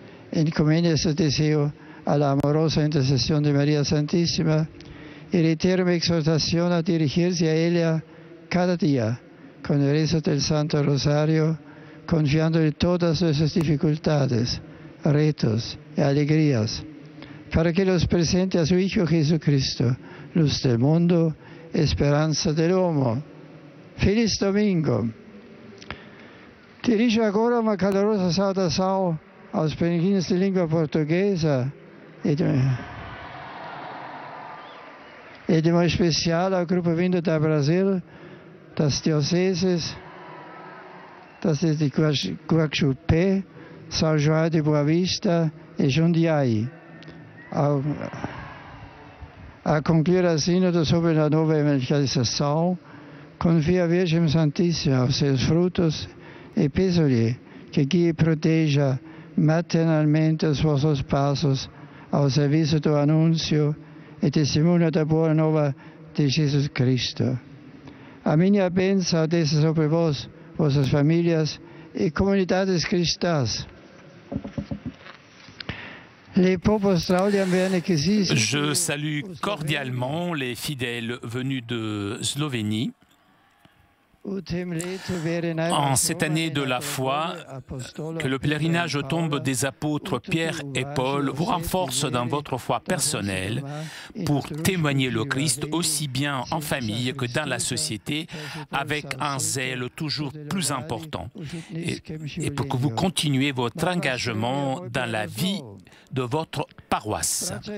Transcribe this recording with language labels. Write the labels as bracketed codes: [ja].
[es] Encomiendo este deseo a la amorosa intercesión de María Santísima y reitero mi exhortación a dirigirse a ella cada día con el rezo del Santo Rosario, confiando en todas nuestras dificultades, retos y alegrías, para que los presente a su Hijo Jesucristo, luz del mundo, esperanza [it] dell'uomo. [es] Feliz Domingo. [pt] Dirijo agora uma calorosa saudação aos peregrinos de língua portuguesa e de modo especial ao grupo vindo do Brasil, das dioceses de Guaxupé, São João de Boa Vista e Jundiaí. A concluir a sínodo sobre a nova evangelização, confio a Virgem Santíssima aos seus frutos e peço-lhe que guie e proteja maternalmente os vossos passos ao serviço do anúncio e testemunho da boa nova de Jesus Cristo. A minha bênção desça sobre vós, vossas famílias e comunidades cristãs. [fr] Je salue cordialement les fidèles venus de Slovénie. En cette année de la foi, que le pèlerinage aux tombes des apôtres Pierre et Paul vous renforce dans votre foi personnelle pour témoigner le Christ aussi bien en famille que dans la société avec un zèle toujours plus important et pour que vous continuiez votre engagement dans la vie de votre paroisse.